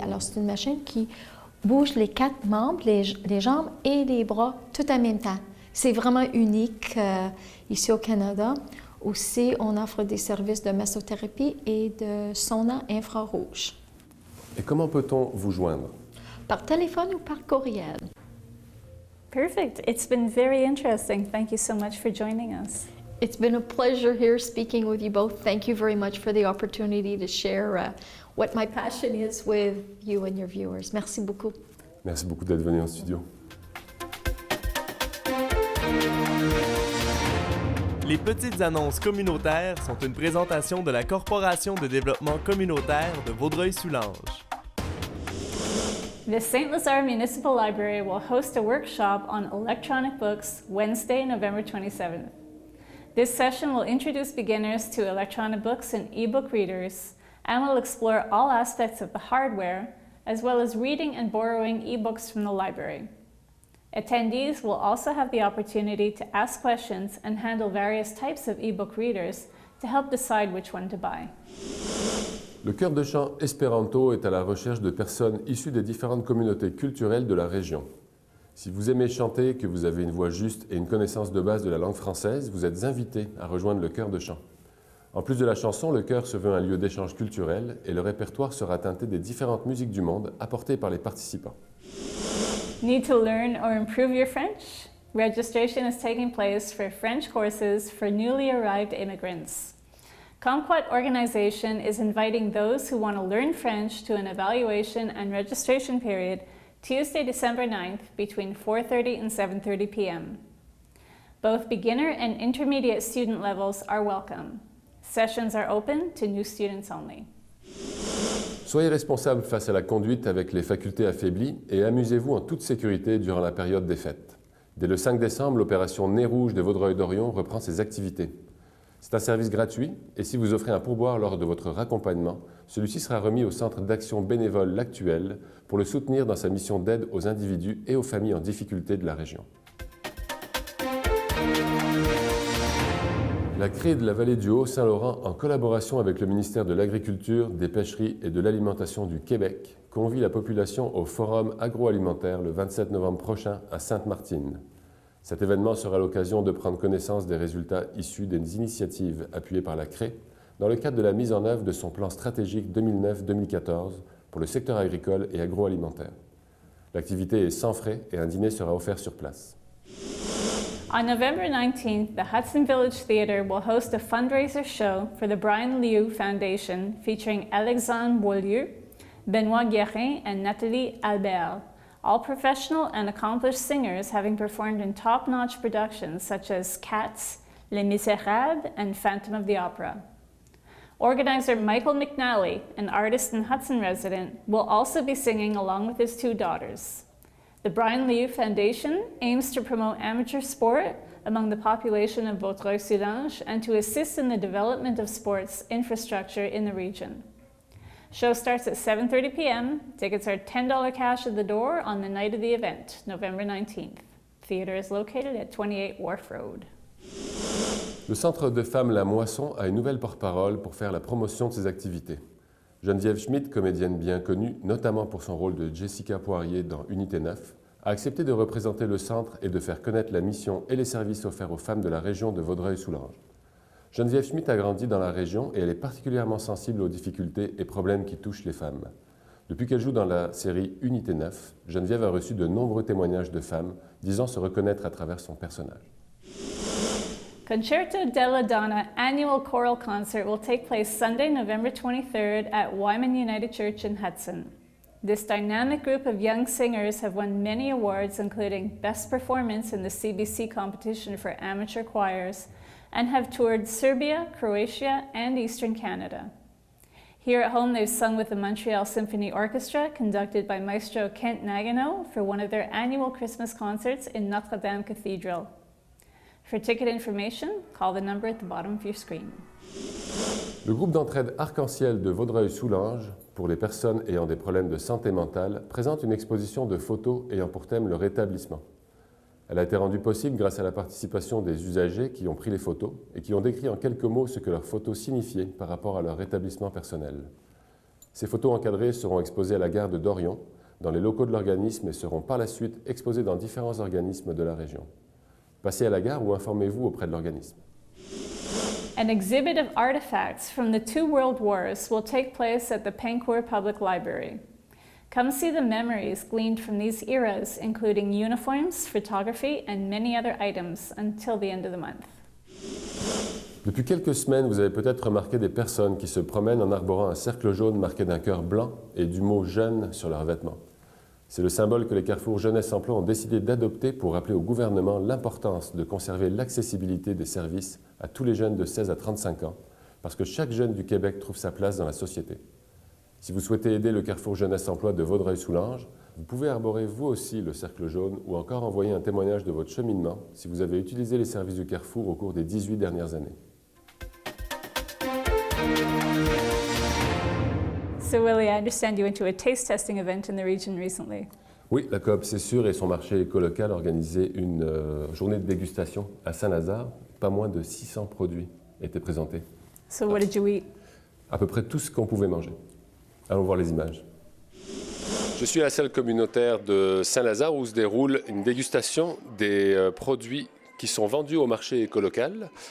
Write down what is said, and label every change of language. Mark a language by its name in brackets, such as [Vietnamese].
[French] Alors, c'est une machine qui bouge les 4 membres, les jambes et les bras tout en même temps. C'est vraiment unique ici au Canada. Aussi, on offre des services de massothérapie et de sauna infrarouge. Et comment peut-on vous joindre? Par téléphone ou par courriel. [English] Perfect. It's been very interesting. Thank you so much for joining us. It's been a pleasure here speaking with you both. Thank you very much for the opportunity to share what my passion is with you and your viewers. [French] Merci beaucoup. Merci beaucoup d'être venu en studio. Les petites annonces communautaires sont une présentation de la Corporation de développement communautaire de Vaudreuil-Soulanges. [English] The St. Lazare Municipal Library will host a workshop on electronic books Wednesday, November 27th. This session will introduce beginners to electronic books and e-book readers and will explore all aspects of the hardware, as well as reading and borrowing e-books from the library. Attendees will also have the opportunity to ask questions and handle various types of e-book readers to help decide which one to buy. [French] Le chœur de chant Espéranto est à la recherche de personnes issues des différentes communautés culturelles de la région. Si vous aimez chanter, que vous avez une voix juste et une connaissance de base de la langue française, vous êtes invité à rejoindre le chœur de chant. En plus de la chanson, le chœur se veut un lieu d'échange culturel et le répertoire sera teinté des différentes musiques du monde apportées par les participants. [English] Need to learn or improve your French? Registration is taking place for French courses for newly arrived immigrants. Kumquat Organization is inviting those who want to learn French to an evaluation and registration period Tuesday, December 9th between 4:30 and 7:30 p.m. Both beginner and intermediate student levels are welcome. Sessions are open to new students only. [French] Soyez responsable face à la conduite avec les facultés affaiblies et amusez-vous en toute sécurité durant la période des fêtes. Dès le 5 décembre, l'opération Nez Rouge de Vaudreuil-Dorion reprend ses activités. C'est un service gratuit et si vous offrez un pourboire lors de votre raccompagnement, celui-ci sera remis au Centre d'action bénévole L'Actuel pour le soutenir dans sa mission d'aide aux individus et aux familles en difficulté de la région. La CRE de la vallée du Haut-Saint-Laurent, en collaboration avec le ministère de l'Agriculture, des Pêcheries et de l'Alimentation du Québec, convie la population au Forum agroalimentaire le 27 novembre prochain à Sainte-Martine. Cet événement sera l'occasion de prendre connaissance des résultats issus des initiatives appuyées par la CRE dans le cadre de la mise en œuvre de son plan stratégique 2009-2014 pour le secteur agricole et agroalimentaire. L'activité est sans frais et un dîner sera offert sur place. [English] On November 19th, the Hudson Village Theatre will host a fundraiser show for the Brian Liu Foundation featuring Alexandre Beaulieu, Benoît Guérin, and Nathalie Albert, all professional and accomplished singers having performed in top-notch productions such as Cats, Les Misérables, and Phantom of the Opera. Organizer Michael McNally, an artist and Hudson resident, will also be singing along with his 2 daughters. The Brian Liu Foundation aims to promote amateur sport among the population of Vaudreuil-Soulanges and to assist in the development of sports infrastructure in the region. Show starts at 7:30 p.m. Tickets are $10 cash at the door on the night of the event, November 19th. Theatre is located at 28 Wharf Road. [French] Le Centre de femmes La Moisson a une nouvelle porte-parole pour faire la promotion de ses activités. Geneviève Schmidt, comédienne bien connue, notamment pour son rôle de Jessica Poirier dans Unité 9, a accepté de représenter le centre et de faire connaître la mission et les services offerts aux femmes de la région de Vaudreuil-Soulanges. Geneviève Schmidt a grandi dans la région et elle est particulièrement sensible aux difficultés et problèmes qui touchent les femmes. Depuis qu'elle joue dans la série Unité 9, Geneviève a reçu de nombreux témoignages de femmes disant se reconnaître à travers son personnage. [English] Concerto della Donna annual choral concert will take place Sunday, November 23rd at Wyman United Church in Hudson. This dynamic group of young singers have won many awards, including Best Performance in the CBC competition for amateur choirs, and have toured Serbia, Croatia, and Eastern Canada. Here at home, they've sung with the Montreal Symphony Orchestra, conducted by Maestro Kent Nagano, for one of their annual Christmas concerts in Notre Dame Cathedral. For ticket information, call the number at the bottom of your screen. [French] Le groupe d'entraide Arc-en-Ciel de Vaudreuil-Soulanges, pour les personnes ayant des problèmes de santé mentale, présente une exposition de photos ayant pour thème le rétablissement. Elle a été rendue possible grâce à la participation des usagers qui ont pris les photos et qui ont décrit en quelques mots ce que leurs photos signifiaient par rapport à leur rétablissement personnel. Ces photos encadrées seront exposées à la gare de Dorion, dans les locaux de l'organisme, et seront par la suite exposées dans différents organismes de la région. Passez à la gare ou informez-vous auprès de l'organisme. [English] An exhibit of artifacts from the two world wars will take place at the Pancourt Public Library. Come see the memories gleaned from these eras, including uniforms, photography, and many other items until the end of the month. [French] Depuis quelques semaines, vous avez peut-être remarqué des personnes qui se promènent en arborant un cercle jaune marqué d'un cœur blanc et du mot « jeune » sur leurs vêtements. C'est le symbole que les carrefours Jeunesse Emploi ont décidé d'adopter pour rappeler au gouvernement l'importance de conserver l'accessibilité des services à tous les jeunes de 16 à 35 ans, parce que chaque jeune du Québec trouve sa place dans la société. Si vous souhaitez aider le carrefour Jeunesse Emploi de Vaudreuil-Soulanges, vous pouvez arborer vous aussi le cercle jaune ou encore envoyer un témoignage de votre cheminement si vous avez utilisé les services du carrefour au cours des 18 dernières années. [English] So Willie, I understand you went to a taste testing event in the region recently. [French] Oui, la Coop C'est sûr et son marché écolocal a organisé une journée de dégustation à Saint-Lazare. Pas moins de 600 produits étaient présentés. [English] So what did you eat? [French] À peu près tout ce qu'on pouvait manger. Allons voir les images. Je suis à la salle communautaire de Saint-Lazare où se déroule une dégustation des produits qui sont vendus au marché écolocal.